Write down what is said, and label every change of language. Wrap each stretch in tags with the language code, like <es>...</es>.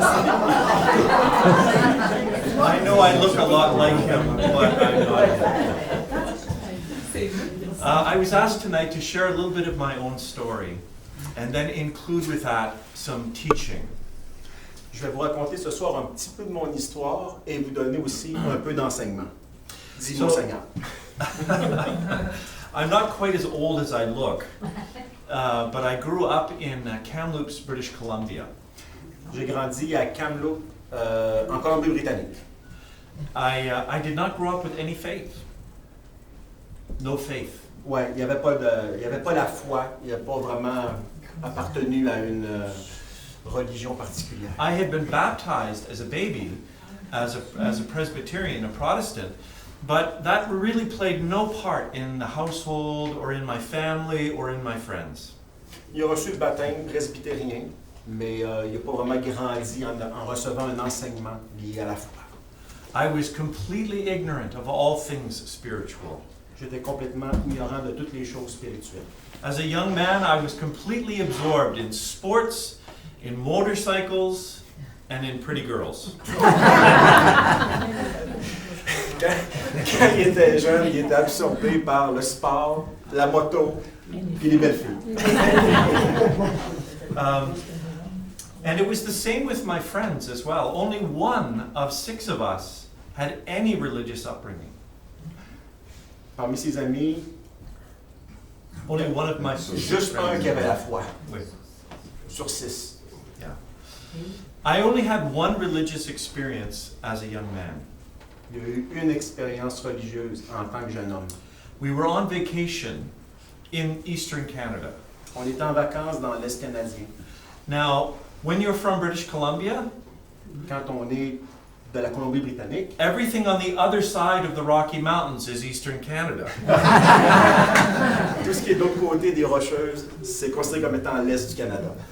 <en>I know I look a lot like him, but I'm not. I was asked tonight to share a little bit of my own story, and then include with that some teaching.</en> <fr>Je vais vous raconter ce soir un petit peu de mon histoire et vous donner aussi un peu d'enseignement. Dis Monseigneur.</fr> <en>I'm not quite as old as I look, but I grew up in Kamloops, British Columbia.</en> <fr>J'ai grandi à Kamloops, en Colombie-Britannique.</fr> <en>I did not grow up with any faith. No faith.</en> <fr>Ouais, il n'y avait pas la foi, il n'avait pas vraiment appartenu à une religion particulière.</fr> <en>I had been baptized as a baby, as a Presbyterian, a Protestant, but that really played no part in the household or in my family or in my friends.</en> <fr>Il a reçu le baptême presbytérien, mais il n'a pas vraiment grandi en recevant un enseignement lié à la foi.</fr> <en>I was completely ignorant of all things spiritual.</en> <fr>J'étais complètement ignorant de toutes les choses spirituelles.</fr> <en>As a young man, I was completely absorbed in sports, in motorcycles, and in pretty girls.</en> <fr>Quand il était jeune, il était absorbé par le sport, la moto et les belles filles.</fr> <en>And it was the same with my friends as well. Only one of 6 of us had any religious upbringing.</en> <fr>Parmi ses amis,</fr> <en>Only one of my</en> <fr>juste un qui avait la foi, Oui. sur 6.</fr> <en>Yeah. I only had one religious experience as a young man.</en> <fr>Il y a eu une expérience religieuse en tant que jeune homme.</fr> <en>We were on vacation in Eastern Canada.</en> <fr>On était en vacances dans l'Est canadien.</fr> <en>Now, when you're from British Columbia,</en> <fr>Quand on est de la Colombie-Britannique,</fr> <en>everything on the other side of the Rocky Mountains is Eastern Canada.</en> <fr>tout ce qui est de l'autre côté des Rocheuses, c'est considéré comme étant l'Est du Canada.</fr>